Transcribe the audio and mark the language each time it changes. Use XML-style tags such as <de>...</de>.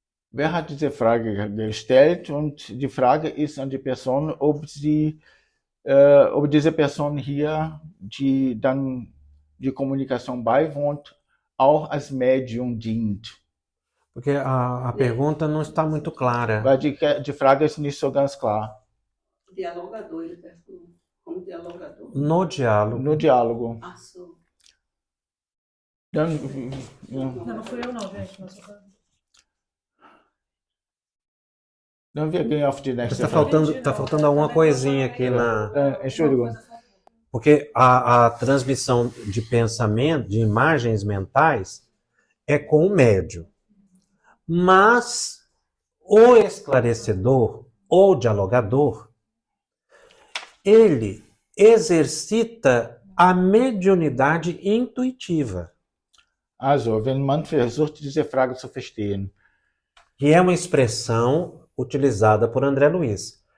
<de>Wer hat diese Frage gestellt? Und die Frage ist an die Person, ob diese Person hier, die dann die Kommunikation beiwohnt, auch als Medium dient.</de> <pt>Porque a pergunta não está muito clara.</pt> <de>Weil die Frage ist nicht so ganz klar.</de> <pt>Dialogador, ele pergunta. Como dialogador? No diálogo. No diálogo.</pt> <de>Ah, so. Dann,</de> <pt>Não fui eu não, gente.</pt> <de>Dann wir gehen auf die nächste Frage.</de> <pt>Tá faltando alguma coisinha aqui na...</pt> <de>Entschuldigung.</de> <pt>Porque a transmissão de pensamento, de imagens mentais, é com o médium. Mas o esclarecedor, ou dialogador, ele exercita a mediunidade intuitiva.</pt> <de>Also, wenn man versucht, diese Frage zu verstehen.</de> <pt>Que é uma expressão utilizada por André Luiz.</pt>